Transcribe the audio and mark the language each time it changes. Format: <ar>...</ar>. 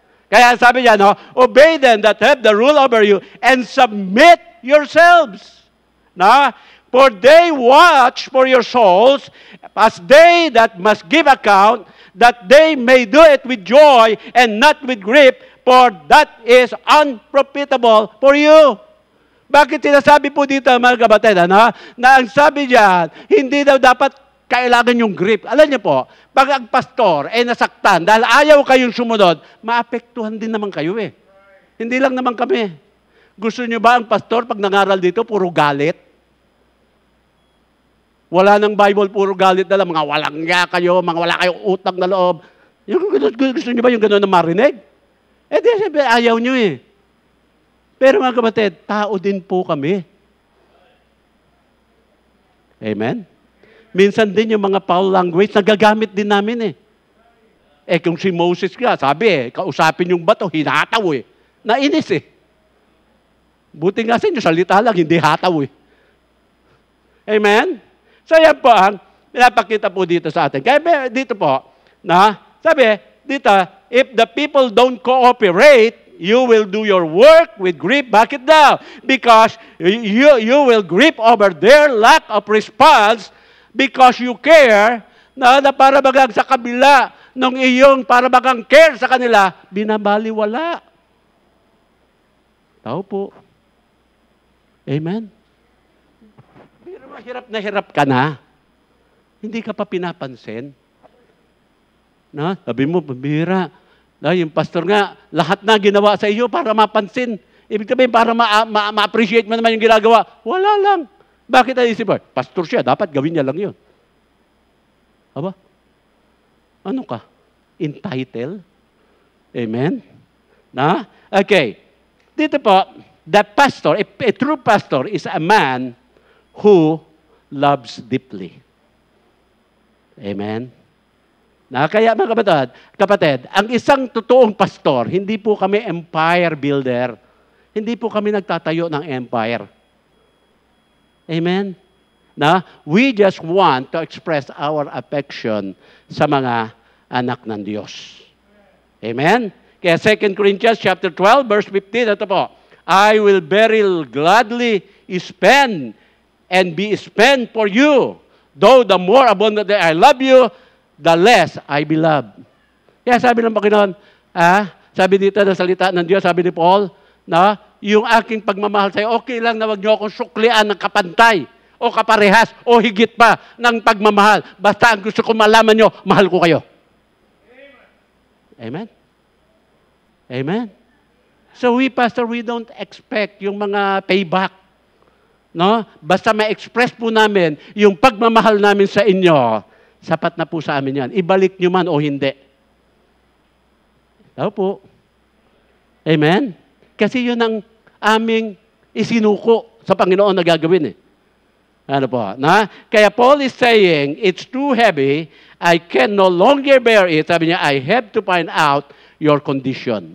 <tl>Kaya sabi niya,</tl> <en>obey them that have the rule over you and submit yourselves. For they watch for your souls as they that must give account, that they may do it with joy and not with grief, for that is unprofitable for you.</en> <tl>Bakit sinasabi po dito, mga kapatid, ano? Na ang sabi diyan, hindi daw dapat kailangan yung grip. Alam niyo po, pag ang pastor ay nasaktan dahil ayaw kayong sumunod, maapektuhan din naman kayo eh. Hindi lang naman kami. Gusto niyo ba ang pastor pag nangaral dito, puro galit? Wala ng Bible, puro galit na lang, mga walang nga kayo, mga wala kayong utang na loob. Gusto niyo ba yung gano'n na marinig? Eh di, siyempre, ayaw niyo eh. Pero mga kapatid, tao din po kami. Amen? Minsan din yung mga foul language, nagagamit din namin eh. Eh kung si Moses nga, sabi eh, kausapin yung bato, hinataw eh. Nainis eh. Buti nga sa inyo, salita lang, hindi hataw eh. Amen? So yan po ang pinapakita po dito sa atin. Kaya dito po, na sabi, dito,</tl> <en>if the people don't cooperate, you will do your work with grief.</en> <tl>Bakit daw?</tl> <en>Because you will grieve over their lack of response because you care</en> <tl>na para bagang sa kabila ng iyong para bagang care sa kanila, binabaliwala. Tao po. Amen? Pero mahirap na hirap ka na. Hindi ka pa pinapansin. Na? Sabi mo, pambira. Na, yung pastor nga, lahat na ginawa sa iyo para mapansin. Ibig sabihin, para ma-appreciate mo naman yung ginagawa. Wala lang. Bakit ang isip mo? Pastor siya, dapat gawin niya lang yun. Aba? Ano ka? Entitled? Amen? Na? Okay.</tl> <en>Dito po, the pastor, a true pastor is a man who loves deeply. Amen?</en> <tl>Na kaya mga kapatid, ang isang totoong pastor, hindi po kami empire builder. Hindi po kami nagtatayo ng empire. Amen?</tl> <en>Na we just want to express our affection</en> <tl>sa mga anak ng Diyos.</tl> <en>Amen? Kaya 2 Corinthians chapter 12, verse 15,</en> <tl>ito po,</tl> <en>I will very gladly spend and be spent for you, though the more abundantly I love you, the less I be loved.</en> <tl>Kaya sabi ng Panginoon, sabi dito na salita ng Diyos, sabi ni Paul, na yung aking pagmamahal sa'yo, okay lang na wag niyo akong suklian ng kapantay, o kaparehas, o higit pa ng pagmamahal. Basta ang gusto ko malaman nyo, mahal ko kayo. Amen? Amen?</tl> <en>So we, pastor, we don't expect</en> <tl>yung mga</tl> <en>payback.</en> <tl>No? Basta ma-express po namin yung pagmamahal namin sa inyo, sapat na po sa amin yan. Ibalik nyo man o hindi. Tao po. Amen? Kasi yun ang aming isinuko sa Panginoon na gagawin eh. Ano po? Na?</tl> <en>Kaya Paul is saying, it's too heavy, I can no longer bear it.</en> <tl>Sabi niya,</tl> <en>I have to find out your condition.</en>